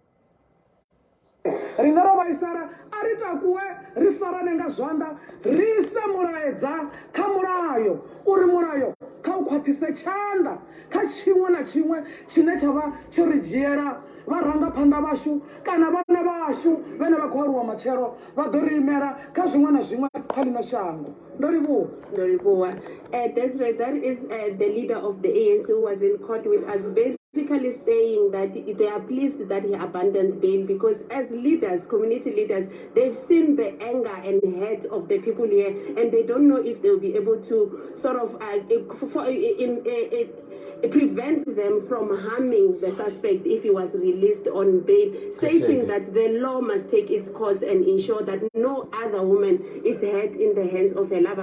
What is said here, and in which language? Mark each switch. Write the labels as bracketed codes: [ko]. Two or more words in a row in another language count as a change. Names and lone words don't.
[ve] ri nga ro vhaisala a ri takuwe ri farane nga zwanḓa ri ise mulaedza kha mulayo uri mulayo kha u khwaṱhise tshanḓa kha tshiṅwe na tshiṅwe tshine tsha vha tsho ri dzhiela vharangaphanḓa vhashu kana vhana vhashu vhane vha khou aluwa matshelo vha ḓo ri imela kha zwiṅwe na zwiṅwe kha ḽino shango. Ndo livhuwa. [en] Desiree, that is the leader of the ANC who was in court with us, basically saying that they are pleased that he abandoned bail because as leaders, community leaders, they've seen the anger and hate of the people here, and they don't know if they'll be able to sort of prevent them from harming the suspect if he was released on bail, stating that the law must take its course and ensure that no other woman is hurt in the hands of her lover.